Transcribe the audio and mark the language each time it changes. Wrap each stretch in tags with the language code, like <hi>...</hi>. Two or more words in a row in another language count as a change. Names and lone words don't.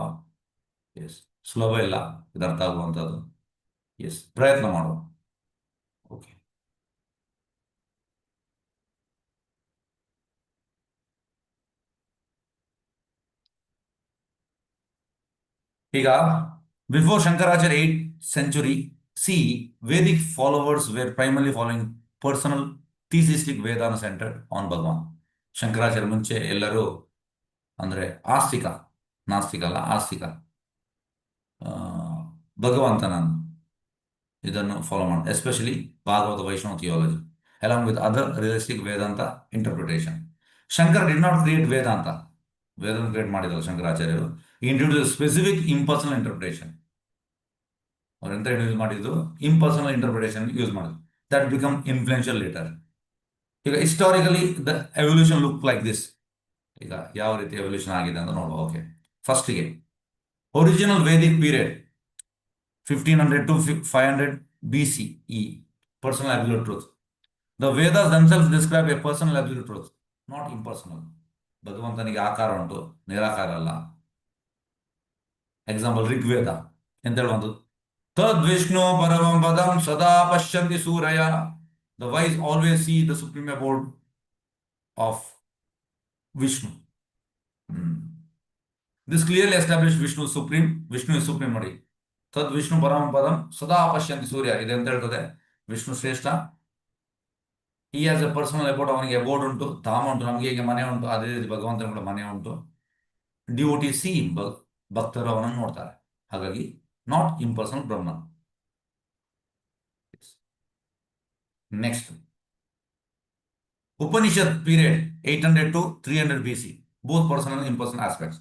<kn>ಎಸ್, ಸುಲಭ ಇಲ್ಲ ಇದು ಅರ್ಥ ಆಗುವಂಥದ್ದು.</kn> <en>ಎಸ್,</en> <kn>ಪ್ರಯತ್ನ ಮಾಡುವ. ಓಕೆ, ಈಗ</kn> <en>before Shankaracharya 8th century CE, Vedic followers were primarily following personal theistic Vedanta centered on Bhagavan.</en> <kn>ಶಂಕರಾಚಾರ್ಯ ಮುಂಚೆ ಎಲ್ಲರೂ ಅಂದರೆ ಆಸ್ತಿಕ, ನಾಸ್ತಿಕ ಅಲ್ಲ ಆಸ್ತಿಕ, ಭಗವಂತನನ್ನು ಇದನ್ನು ಫಾಲೋ ಮಾಡಿ,</kn> <en>especially Bhagavata Vaishnava theology along with other realistic Vedanta interpretation. Shankara did not create Vedanta.</en> <kn>ವೇದಾಂತ ಕ್ರಿಯೇಟ್ ಮಾಡಿದಲ್ಲ ಶಂಕರಾಚಾರ್ಯರು.</kn> <en>introduce specific impersonal interpretation.</en> <kn>ಅವ್ರು ಎಂತ ಯೂಸ್ ಮಾಡಿದ್ದು?</kn> <en>impersonal interpretation</en> <kn>ಯೂಸ್ ಮಾಡಿದ್ರು.</kn> <en>that become influential later. ಈಗ historically the evolution look like this.</en> <kn>ಈಗ ಯಾವ ರೀತಿ ಎವಲ್ಯೂಷನ್ ಆಗಿದೆ ಅಂತ ನೋಡುವ.</kn> <en>okay, firstige original Vedic period 1500 to 500 BCE, personal absolute truth. The Vedas themselves describe a personal absolute truth, not impersonal.</en> <kn>ಭಗವಂತನಿಗೆ ಆಕಾರ ಉಂಟು, ನಿರಾಕಾರ ಅಲ್ಲ. ಎಕ್ಸಾಂಪಲ್ ಋಗ್ವೇದ ಎಂತ ಹೇಳುವಂಥದ್ದು?</kn> <sa>ತದ್ ವಿಷ್ಣು ಪರಮಂ ಪದಂ ಸದಾ ಪಶ್ಯಂತಿ ಸೂರಯ.</sa> <en>the wise always see the supreme abode of Vishnu. this clearly establish Vishnu supreme. Vishnu is supreme ನೋಡಿ.</en> <sa>ತದ್ ವಿಷ್ಣು ಪರಮಂ ಪದಂ ಸದಾ ಪಶ್ಯಂತಿ ಸೂರ್ಯ</sa> <kn>ಇದೆ ಅಂತ ಹೇಳ್ತದೆ. ವಿಷ್ಣು ಶ್ರೇಷ್ಠ. ಈ</kn> <en>as a personal about,</en> <kn>ಅವನಿಗೆ ಅಬೋರ್ಡ್ ಉಂಟು, ಧಾಮ ಉಂಟು, ನಮಗೆ ಹೇಗೆ ಮನೆ ಉಂಟು ಅದೇ ರೀತಿ ಭಗವಂತನ ಕೂಡ ಮನೆ ಉಂಟು.</kn> <en>devotee see,</en> <kn>ಭಕ್ತರು ಅವನನ್ನು ನೋಡ್ತಾರೆ. ಹಾಗಾಗಿ</kn> <en>not impersonal Brahma. next Upanishad period 800 to 300 BC, both personal impersonal aspects.</en>